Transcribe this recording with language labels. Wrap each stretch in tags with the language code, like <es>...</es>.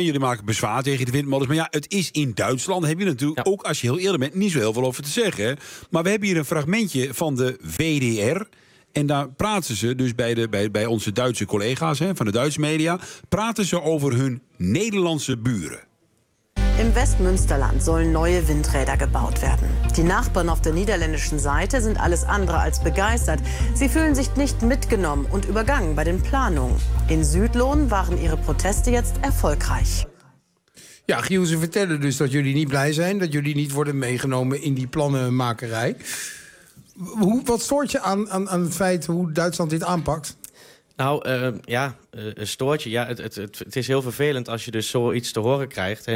<nl>Jullie maken bezwaar tegen de windmolens. Maar ja, het is in Duitsland. Heb je natuurlijk ook, als je heel eerlijk bent, niet zo heel veel over te zeggen. Maar we hebben hier een fragmentje van de WDR. En daar praten ze dus bij onze Duitse collega's, van de Duitse media. Praten ze over hun Nederlandse buren.</nl> <de>Im Westmünsterland sollen neue Windräder gebaut werden. Die Nachbarn auf der niederländischen Seite sind alles andere als begeistert. Sie fühlen sich nicht mitgenommen und übergangen bei den Planungen. In Südlohn waren ihre Proteste jetzt erfolgreich.</de> <nl>Ja, Giel, ze vertellen dus dat jullie niet blij zijn, dat jullie niet worden meegenomen in die plannenmakerij. Wat stoort je aan het feit hoe Duitsland dit aanpakt? Nou, stoort je. Ja, het is heel vervelend als je dus zoiets te horen krijgt.</nl>